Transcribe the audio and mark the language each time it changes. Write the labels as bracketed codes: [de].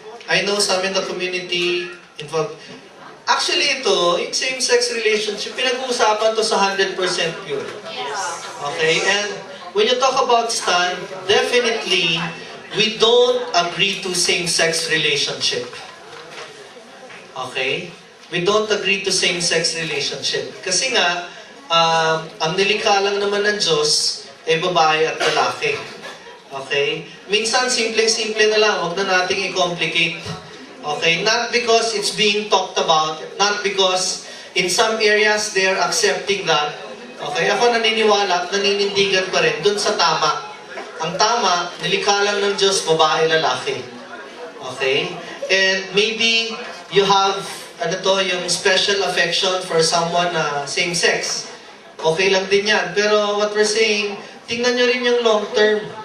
[en] I know some in the community involved. Actually, [tl] yung same-sex relationship, pinag-uusapan to sa 100% pure. [en] Okay? And when you talk about stand, definitely, we don't agree to same-sex relationship. Okay? We don't agree to same-sex relationship. [tl] Kasi nga, ang nilikha lang naman ng Diyos, babae at lalaki. [en] Okay? Minsan, [tl] simpleng-simple na lang, huwag na nating i-complicate. Okay? [en] Not because it's being talked about, not because in some areas they are accepting that. [tl] Okay? Ako naniniwala at naninindigan pa rin dun sa tama. Ang tama, nilikha lang ng Diyos, babae, lalaki. [en] Okay? And maybe you have yung special affection for someone na same-sex. [tl] Okay lang din yan. [en] Pero what we're saying, [tl] tingnan nyo rin yung long term.